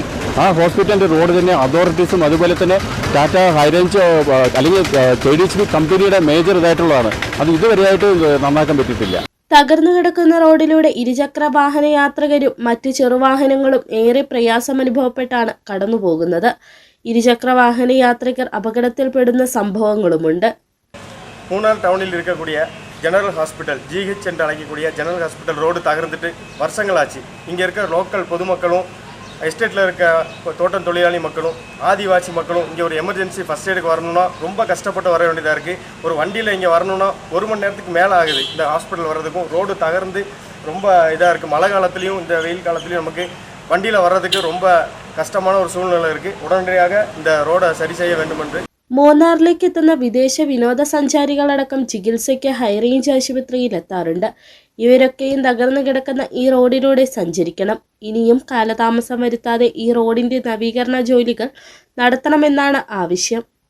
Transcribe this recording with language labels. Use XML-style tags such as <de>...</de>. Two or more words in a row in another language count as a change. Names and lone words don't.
<ml>ആ ഹോസ്പിറ്റലിൻ്റെ റോഡ് തന്നെ അതോറിറ്റീസും അതുപോലെ തന്നെ ടാറ്റ ഹൈറേഞ്ച് അല്ലെങ്കിൽ KDHP കമ്പനിയുടെ മേജർ ഇതായിട്ടുള്ളതാണ്. അത് ഇതുവരെയായിട്ട് നന്നാക്കാൻ പറ്റിയിട്ടില്ല. തകർന്നു കിടക്കുന്ന റോഡിലൂടെ ഇരുചക്ര വാഹന യാത്രികരും മറ്റ് ചെറുവാഹനങ്ങളും ഏറെ പ്രയാസമനുഭവപ്പെട്ടാണ് കടന്നു പോകുന്നത്. ഇരുചക്ര വാഹന യാത്രികർ അപകടത്തിൽപ്പെടുന്ന സംഭവങ്ങളുമുണ്ട്.</ml> <ta>மூணார் டவுனில் இருக்கக்கூடிய</ta> <en>General Hospital</en> <ta>GH என்று அழைக்கக்கூடிய</ta> <en>General Hospital</en> <ta>ரோடு தகர்ந்துட்டு வருஷங்களாச்சு. இங்கே இருக்க லோக்கல் பொதுமக்களும் எஸ்டேட்டில் இருக்க தோட்டம் தொழிலாளி மக்களும் ஆதிவாசி மக்களும் இங்கே ஒரு</ta> <en>emergency first aid</en> <ta>வரணும்னா ரொம்ப கஷ்டப்பட்டு வர வேண்டியதாக இருக்குது. ஒரு வண்டியில் இங்கே வரணும்னா 1 மணி நேரத்துக்கு மேலே ஆகுது இந்த ஹாஸ்பிட்டல் வர்றதுக்கும். ரோடு தகர்ந்து ரொம்ப இதாக இருக்குது. மழை காலத்துலேயும் இந்த வெயில் காலத்துலேயும் நமக்கு வண்டியில் வர்றதுக்கு ரொம்ப கஷ்டமான ஒரு சூழ்நிலை இருக்குது. உடனடியாக இந்த ரோடை சரி செய்ய வேண்டும் என்று.</ta> <ml>മൂന്നാറിലേക്ക് എത്തുന്ന വിദേശ വിനോദസഞ്ചാരികളടക്കം ചികിത്സയ്ക്ക് ഹൈറേഞ്ച് ആശുപത്രിയിൽ എത്താറുണ്ട്. ഇവരൊക്കെയും തകർന്നു കിടക്കുന്ന ഈ റോഡിലൂടെ സഞ്ചരിക്കണം. ഇനിയും കാലതാമസം വരുത്താതെ ഈ റോഡിന്റെ നവീകരണ ജോലികൾ നടത്തണമെന്നാണ് ആവശ്യം.</ml>